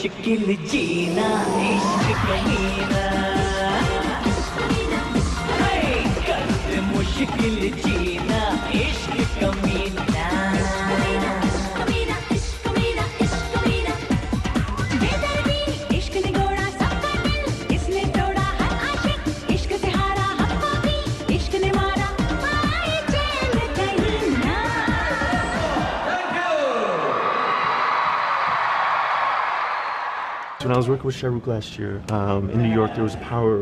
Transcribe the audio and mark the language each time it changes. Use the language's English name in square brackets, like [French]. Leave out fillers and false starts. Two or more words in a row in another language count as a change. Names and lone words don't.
[Hindi] मुश्किल जीना इश्क कमीना कर दे मुश्किल जीना इश्क कमीना [English] When I was working with Shah Rukh last year in New York, there was a power.